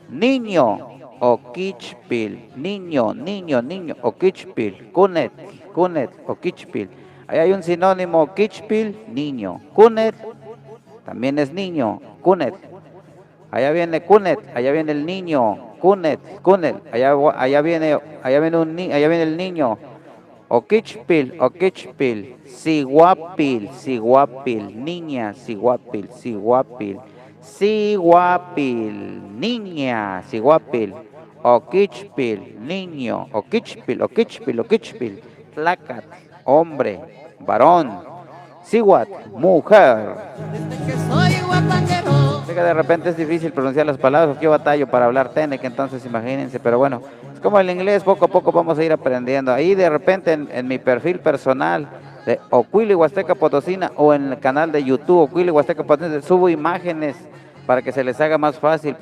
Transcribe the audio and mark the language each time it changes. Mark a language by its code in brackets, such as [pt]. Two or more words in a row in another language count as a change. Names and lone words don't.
[es] Niño, Oquichpil, niño, niño, niño, [nah] Oquichpil, Cunet, Cunet, Oquichpil. [es] Ahí hay un sinónimo, Oquichpil, niño. Cunet, también es niño, Cunet. Allá viene Cunet, allá viene el niño, Cunet, Cunet. Allá viene el niño. [nah] Oquichpil, Oquichpil, Siguapil, Siguapil, niña, Siguapil, Siguapil, Siguapil, niña, Siguapil, Oquichpil, niño, Oquichpil, Oquichpil, Oquichpil, Tlacat, [es] hombre, varón, Siguat, mujer. Desde que soy guapanguero. Sé que de repente es difícil pronunciar las palabras, porque yo batallo para hablar Tenec, entonces imagínense, pero bueno, es como el inglés, poco a poco vamos a ir aprendiendo. Ahí de repente en mi perfil personal de Ocuili Huasteca Potosina o en el canal de YouTube Ocuili Huasteca Potosina subo imágenes para que se les haga más fácil.